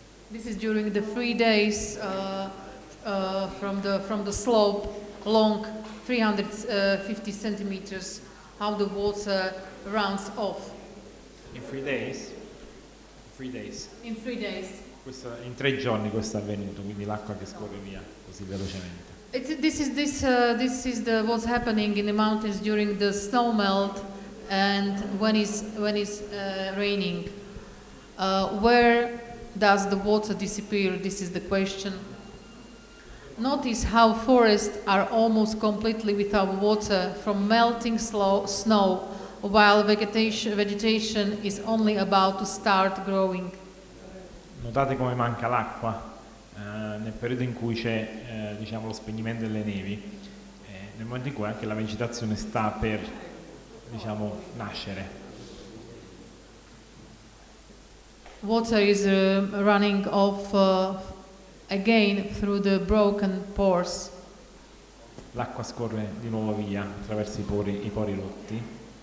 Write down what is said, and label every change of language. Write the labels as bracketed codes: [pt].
[en] This is during the 3 days from the slope along 350 centimeters, how the water runs off. In 3 days? 3 days. In 3 days. [it] In 3 giorni questo è avvenuto, quindi l'acqua che scorre via così velocemente. [en] This is what's happening in the mountains during the snow melt and when it's raining. Where does the water disappear? This is the question. Notice how forests are almost completely without water from melting snow, while vegetation is only about to start growing. [it] Notate come manca l'acqua nel periodo in cui c'è diciamo, lo spegnimento delle nevi, nel momento in cui anche la vegetazione sta per diciamo, nascere. [en] Water is running off again through the broken pores. [it] L'acqua scorre di nuovo via attraverso i pori rotti.